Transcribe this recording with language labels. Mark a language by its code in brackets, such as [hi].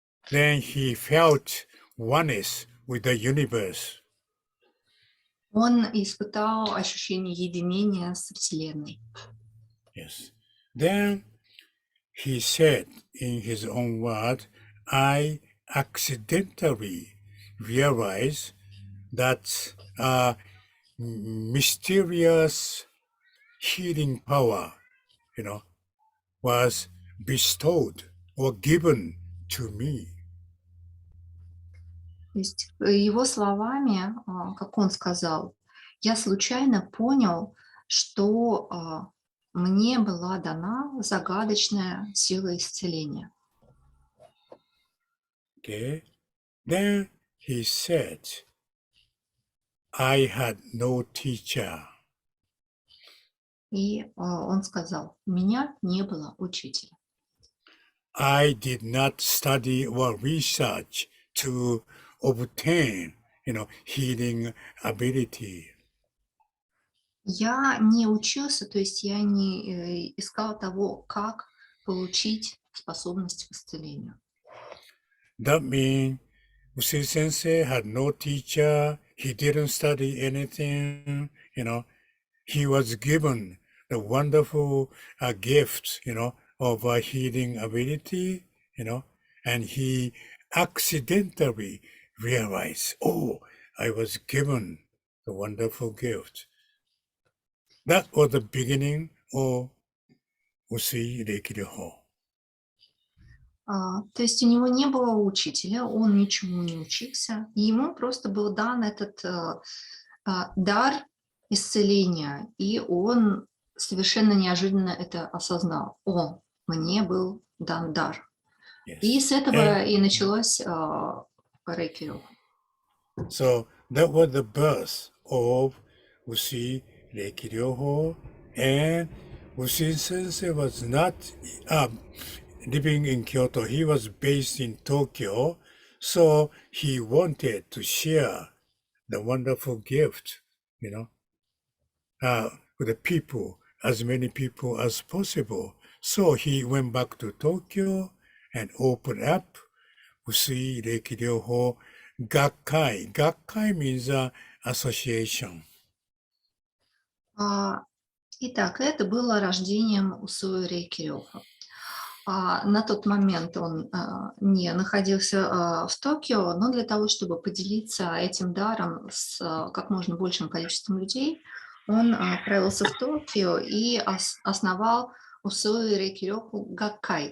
[en] then he felt oneness with the universe. [ru] Он испытал ощущение единения с Вселенной. [en] Yes. Then he said in his own word, I accidentally realized that mysterious healing power, was bestowed or given to me. [ru] То есть его словами, как он сказал, я случайно понял, что мне была дана загадочная сила исцеления. [en] Okay. Then he said, I had no teacher. [ru] И он сказал, у меня не было учителя. [en] I did not study or research to obtain, healing ability. [ru] Я не учился, то есть я не искал того, как получить способность к исцелению. [en] That means Usui Sensei had no teacher, he didn't study anything, he was given the wonderful gift, of healing ability, and he accidentally realized, oh, I was given the wonderful gift. That was the beginning of Usui Reiki-ryoho. [ru] То есть у него не было учителя, он ничему не учился, и ему просто был дан этот дар исцеления, и он совершенно неожиданно это осознал. О, мне был дан дар. [en] Yes. [ru] И с этого и началось рэйки. [en] So that was the birth of Usui Reiki-ryoho, and Usui Sensei was not living in Kyoto. He was based in Tokyo, so he wanted to share the wonderful gift, with the people, as many people as possible. So he went back to Tokyo and opened up Usui Reiki-ryoho Gakkai. Gakkai means association. [ru] Итак, это было рождением Усуи рэйки-рёхо. На тот момент он не находился в Токио, но для того, чтобы поделиться этим даром с как можно большим количеством людей, он отправился в Токио и основал Усуи рэйки-рёхо Гаккай.